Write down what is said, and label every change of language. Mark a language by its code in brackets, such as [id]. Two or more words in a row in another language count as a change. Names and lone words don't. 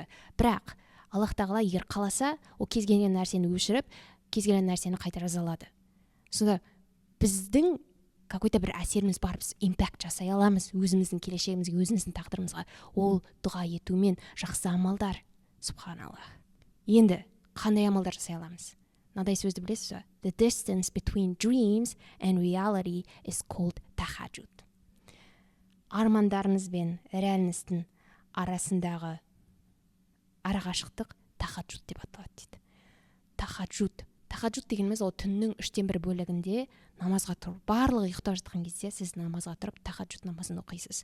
[kk] Бірақ Аллах тағала егер қаласа, ол кез келген нәрсені өшіріп, кез келген нәрсені қайта жаза алады. Сонда біздің какой-то бір әсеріміз бар, біз импакт жасай аламыз өзіміздің келешегімізге, өзіміздің тағдырымызға. Ол дұға етумен жақсы амалдар. Субханаллах. Енді қандай амалдар жасай аламыз? Мынадай сөзді білесіз бе? [en] The distance between dreams and reality is called tahajjud. [kk] Армандарыңыз бен реальностің арасындағы арақашықтық тахаджуд деп аталады дейді. Тахаджуд дегеніміз ол түннің 1/3 бөлігінде намазға тұрып, барлығы ұйықтап жатқан кезде сіз намазға тұрып тахаджуд намазын оқисыз.